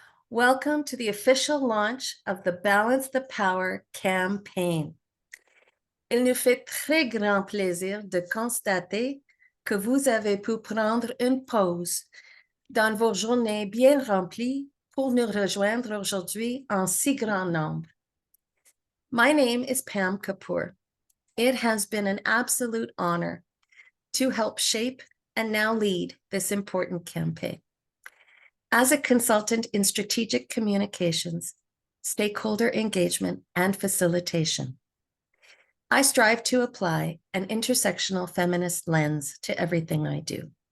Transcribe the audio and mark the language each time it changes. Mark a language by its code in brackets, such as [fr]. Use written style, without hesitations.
[en] Welcome to the official launch of the Balance the Power campaign. [fr] Il nous fait très grand plaisir de constater que vous avez pu prendre une pause dans vos journées bien remplies pour nous rejoindre aujourd'hui en si grand nombre. [en] My name is Pam Kapoor. It has been an absolute honor to help shape and now lead this important campaign. As a consultant in strategic communications, stakeholder engagement, and facilitation, I strive to apply an intersectional feminist lens to everything I do.